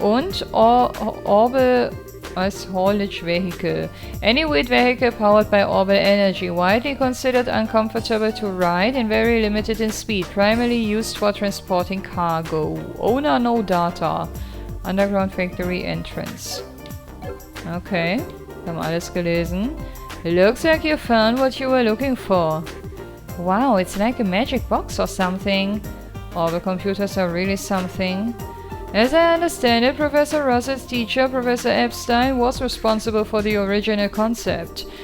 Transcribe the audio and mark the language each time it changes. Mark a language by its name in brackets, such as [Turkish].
[English] Und Orbital as haulage vehicle. Any weight vehicle powered by orbital energy, widely considered uncomfortable to ride and very limited in speed, primarily used for transporting cargo. Owner no data. Underground factory entrance. [German] Okay, wir haben alles gelesen. [English] Looks like you found what you were looking for. Wow, it's like a magic box or something. Orbital computers are really something. As I understand it, Professor Russett's teacher, Professor Epstein, was responsible for the original concept.